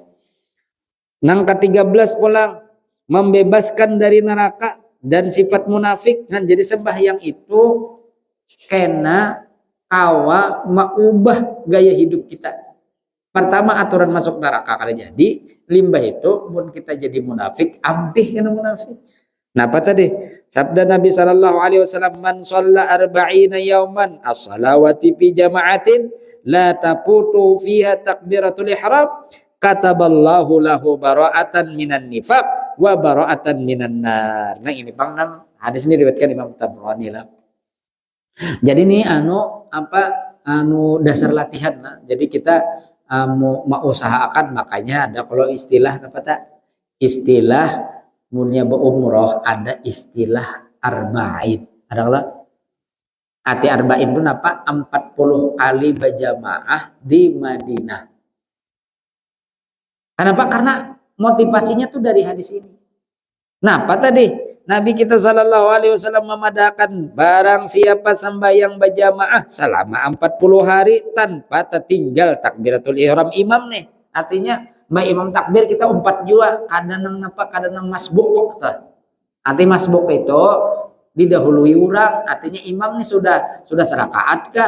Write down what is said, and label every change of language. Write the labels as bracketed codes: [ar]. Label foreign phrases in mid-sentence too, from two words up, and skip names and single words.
[bjn] Nang ke-13 pulang membebaskan dari neraka dan sifat munafik. Nah, jadi sembahyang itu kena kawa maubah gaya hidup kita. Pertama aturan masuk neraka kalau jadi limbah itu mun kita jadi munafik, ampih kena munafik. Napa tadi? [id] Sabda Nabi [ar] صلى الله عليه وسلم, "من صلى أربعين يوما الصلوات في جماعة لا تفوته فيها تكبيرة الإحرام كتب الله له براءة من النفاق وبراءة من النار." [id] Nah ini Bang, hadis ini diriwayatkan Imam Tabrani lah. Jadi ini dasar latihan lah. Jadi kita mau usahakan, makanya ada kalau istilah istilah munnya berumroh, ada istilah arba'in. Ada kalau arti arba'in itu 40 kali berjamaah di Madinah. Kenapa? Karena motivasinya tuh dari hadis ini. [bjn] Napa tadi? [id] Nabi kita [ar] صلى الله عليه وسلم [id] memadahkan barang siapa sembahyang berjamaah selama 40 hari tanpa tertinggal [ar] تكبيرة الإحرام [id] imam nih. [bjn] Artinya mbak imam takbir kita umpat jua, kadang masbuk kok. [id] Arti masbuk itu didahului orang, artinya imam nih sudah serakaat kah?